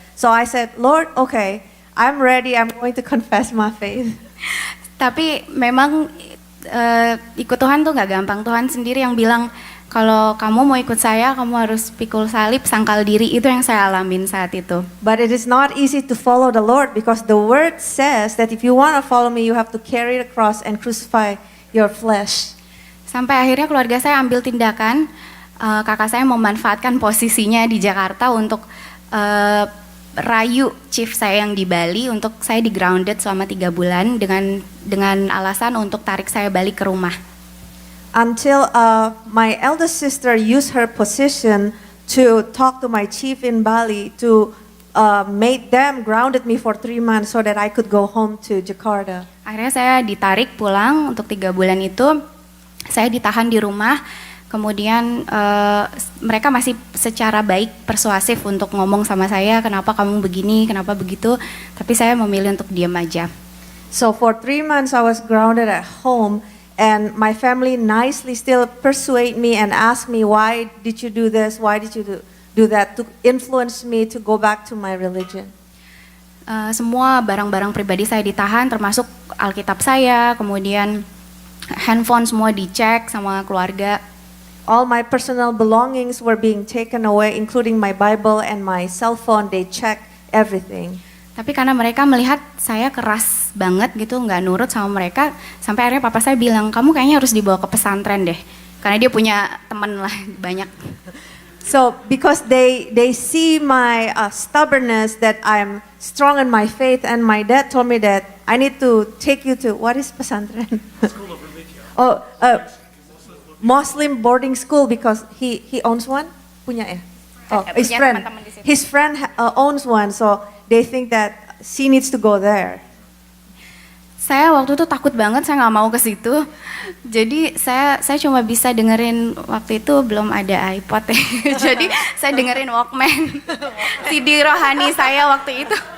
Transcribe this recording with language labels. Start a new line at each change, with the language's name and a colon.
English: So I said, Lord, okay, I'm ready, I'm going to confess my faith.
Indonesian: Tapi memang ikut Tuhan tuh nggak gampang. Tuhan sendiri yang bilang, kalau kamu mau ikut saya, kamu harus pikul salib, sangkal diri. Itu yang saya alamin saat itu.
English: But it is not easy to follow the Lord because the word says that if you want to follow me, you have to carry the cross and crucify your flesh.
Indonesian: Sampai akhirnya keluarga saya ambil tindakan, kakak saya memanfaatkan posisinya di Jakarta untuk rayu chief saya yang di Bali untuk saya di grounded selama 3 bulan dengan alasan untuk tarik saya balik ke rumah.
English: Until my eldest sister used her position to talk to my chief in Bali to make them grounded me for 3 months so that I could go home to Jakarta.
Indonesian: Akhirnya saya ditarik pulang untuk 3 bulan itu. Saya ditahan di rumah. Kemudian mereka masih secara baik persuasif untuk ngomong sama saya, kenapa kamu begini, kenapa begitu. Tapi saya memilih untuk diam aja.
English: So for 3 months I was grounded at home. And my family nicely still persuade me and ask me, why did you do this? Why did you do that? To influence me to go back to my religion.
Indonesian: Semua barang-barang pribadi saya ditahan, termasuk Alkitab saya, kemudian handphone semua dicek sama keluarga.
English: All my personal belongings were being taken away, including my Bible and my cell phone. They checked everything.
Indonesian: Tapi karena mereka melihat saya keras banget gitu, nggak nurut sama mereka, sampai akhirnya papa saya bilang, kamu kayaknya harus dibawa ke pesantren deh, karena dia punya teman lah banyak.
English: So because they see my stubbornness that I'm strong in my faith, and my dad told me that I need to take you to, what is pesantren? Oh, Muslim boarding school because he owns one,
Indonesian: punya ya?
English: Oh, his
Indonesian: Punya
English: friend.
Indonesian: teman-teman di situ.
English: His friend owns one, so they think that she needs to go there.
Indonesian: Saya waktu itu takut banget, saya nggak mau ke situ. Jadi saya cuma bisa dengerin, waktu itu belum ada iPod ya. Jadi saya dengerin Walkman. CD rohani saya waktu itu.